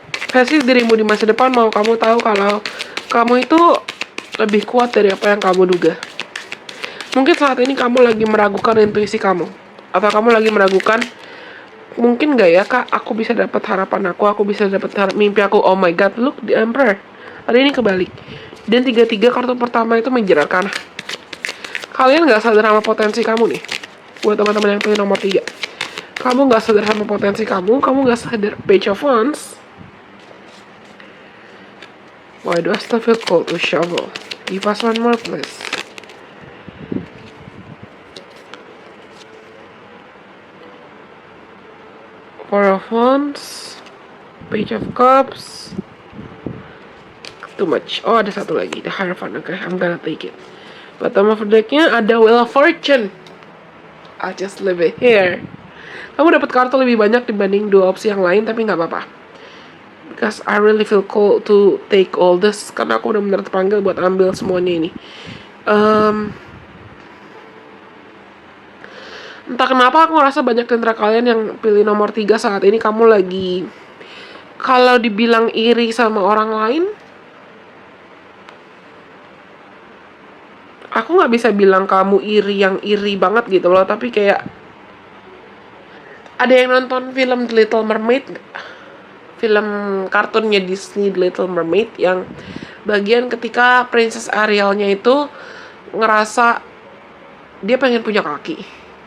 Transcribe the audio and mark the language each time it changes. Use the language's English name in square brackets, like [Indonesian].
[Indonesian] Versi dirimu di masa depan mau kamu tahu kalau kamu itu lebih kuat dari apa yang kamu duga. Mungkin saat ini kamu lagi meragukan intuisi kamu. Atau kamu lagi meragukan, mungkin gak ya kak, aku bisa dapat harapan aku bisa dapat mimpi aku. [English] Oh my god, look, the Emperor. [Indonesian] Hari ini kebalik. Dan 3 kartu pertama itu menjelaskan. Kalian gak sadar sama potensi kamu nih. Buat teman-teman yang pilih nomor 3. Kamu gak sadar sama potensi kamu gak sadar. Page of Wands. [English] Why do I still feel called to shovel? Give us one more please. Four of Wands. Page of Cups. Too much. Oh, [Indonesian] ada satu lagi, [English] the Hierophant. Okay, I'm gonna take it. Bottom of decknya ada Wheel of Fortune. I'll just leave it here. [Indonesian] Kamu dapat kartu lebih banyak dibanding 2 opsi yang lain, tapi nggak apa-apa. [English] Because I really feel called to take all this. [Indonesian] Karena aku udah benar terpanggil buat ambil semuanya ini. Entah kenapa aku ngerasa banyak di antara kalian yang pilih nomor 3 saat ini kamu lagi, kalau dibilang iri sama orang lain, aku nggak bisa bilang kamu iri yang iri banget gitu loh, tapi kayak ada yang nonton film The Little Mermaid, film kartunnya Disney The Little Mermaid, yang bagian ketika Princess Arielnya itu ngerasa dia pengen punya kaki.